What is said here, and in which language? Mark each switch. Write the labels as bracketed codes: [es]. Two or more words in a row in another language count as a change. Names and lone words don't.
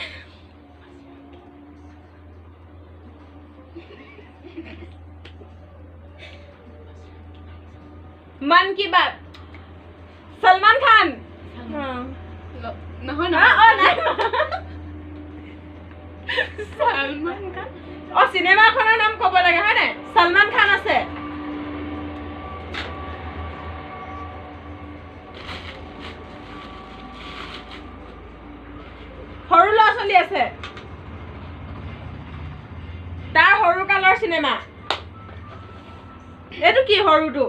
[hi] मन की बात सलमान खान सलमान खान [as] सिनेमा खনৰ নাম ক'ব লাগে হয় নাই সলমান খান আছে সৰু ল'ৰা ছোৱালী আছে তাৰ সৰু কালৰ সিনেমা এটো কি সৰুটো